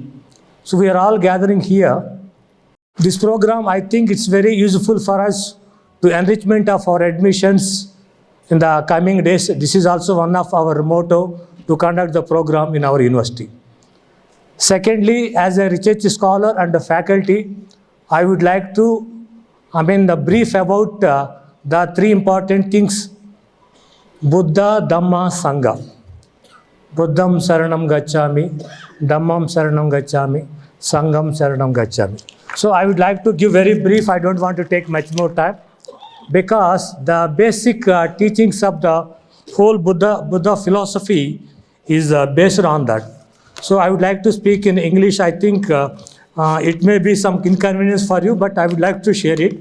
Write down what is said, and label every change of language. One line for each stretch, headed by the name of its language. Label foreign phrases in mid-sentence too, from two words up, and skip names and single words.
English: So we are all gathering here. This program, I think it's very useful for us to enrichment of our admissions in the coming days. This is also one of our motto to conduct the program in our university. Secondly, as a research scholar and a faculty, I would like to brief about the three important things: Buddha, Dhamma, Sangha.
Pali: Buddham Saranam Gacchami, Dhammam Saranam Gacchami, Sangham Saranam Gacchami.
English: So I would like to give very brief. I don't want to take much more time because the basic teachings of the whole Buddha philosophy is based on that. So I would like to speak in English. I think it may be some inconvenience for you, but I would like to share it.